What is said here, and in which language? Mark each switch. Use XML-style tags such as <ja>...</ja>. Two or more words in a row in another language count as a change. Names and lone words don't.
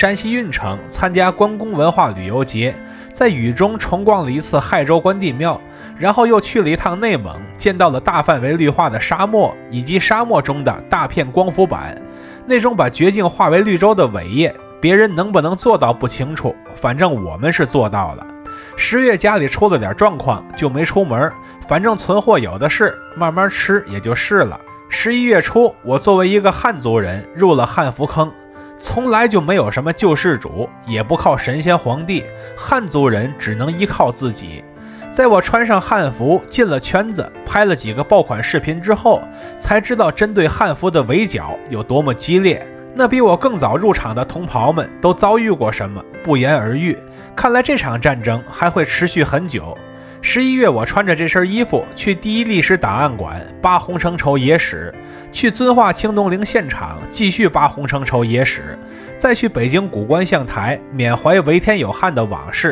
<zh>山西運城參加關公文化旅遊節，在雨中重逛了一次亥州關帝廟，然後又去了一趟內蒙，見到了大範圍綠化的沙漠以及沙漠中的大片光伏板，那種把绝境化為綠洲的偉業，別人能不能做到不清楚，反正我們是做到了。10月家裡出了點狀況，就沒出門，反正存貨有的是，慢慢吃也就是了。11月初，我作為一個漢族人入了漢服坑。從來就沒有什麼救世主，也不靠神仙皇帝，漢族人只能依靠自己。在我穿上漢服進了圈子，拍了幾個爆款視頻之後，才知道針對漢服的圍剿有多麼激烈。那比我更早入場的同袍們都遭遇過什麼，不言而喻。看來這場戰爭還會持續很久。11月，我穿着這身衣服去第一歷史檔案館扒洪承疇野史，去遵化清东陵現場繼續扒洪承疇野史，再去北京古觀象台緬懷為天有漢的往事。</zh>